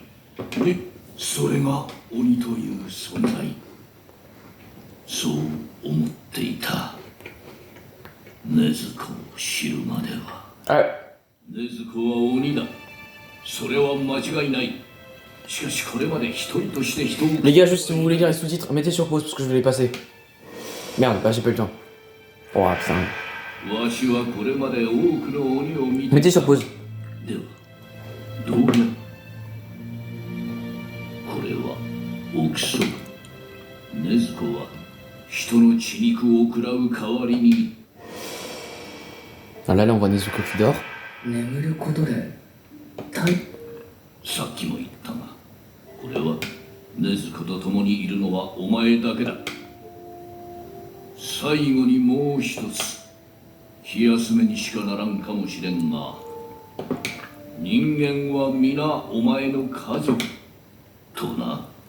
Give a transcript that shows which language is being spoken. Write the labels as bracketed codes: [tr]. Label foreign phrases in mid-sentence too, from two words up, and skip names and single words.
[ja] で、それが鬼という存在。そう思っていた。禰豆子を知るまでは。 [fr] Ouais. [ja] 禰豆子は鬼だ。それは間違いない。しかしこれまで一人として人を [fr] Les gars, juste si vous voulez lire les sous-titres, mettez sur pause parce que je vais les passer. Merde, bah j'ai pas eu le temps. Oh putain. [ja] わしはこれまで多くの鬼を見て [fr] Mettez sur pause. [ja] ではどうやこれは憶測。禰豆子は人の血肉を食らう代わりに [fr] Ah, là, on voit Nezuko qui dort. [ja] 眠ることで体さっきも言ったがこれは禰豆子と共にいるのはお前だけだ。最後にもう一つ気休めにしかならんかもしれんが人間は皆お前の家族とな。